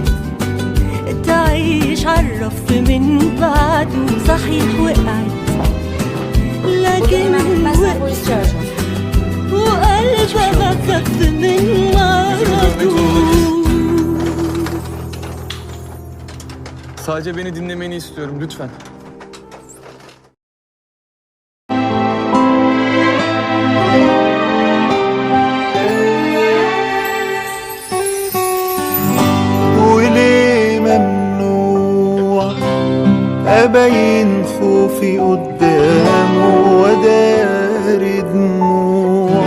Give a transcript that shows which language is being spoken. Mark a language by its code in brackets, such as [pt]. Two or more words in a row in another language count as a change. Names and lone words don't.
[ar] تعيش عالرف من بعده صحيح وقعت لكن وقلبها خف من مرضه [tr] Sadece beni dinlemeni istiyorum lütfen. [ar] وليه ممنوع أبين خوفي قدامه وأداري دموع؟